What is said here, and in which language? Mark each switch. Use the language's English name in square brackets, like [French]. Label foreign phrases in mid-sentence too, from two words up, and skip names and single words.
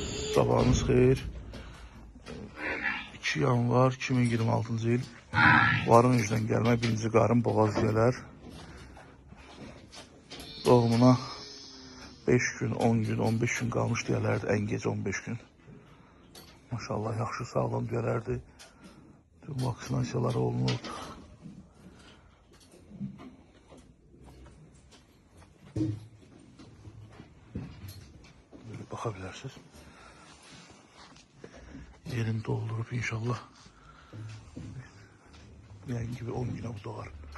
[Azerbaijani] Sabahınız xeyir. 2 yanvar 2026-cı il. Varın üzdən gəlmə birinci qarın boğaz gələr. Doğumuna 5 gün, 10 gün, 15 gün qalmış deyələrdi. Ən gec 15 gün. Maşallah yaxşı sağlam deyələrdi. Tüm vaksinasiyaları olunurdu. [Turkish] Böyle bakabilirsiniz. Yerini doldurup inşallah yani gibi 10 güne bu doğar.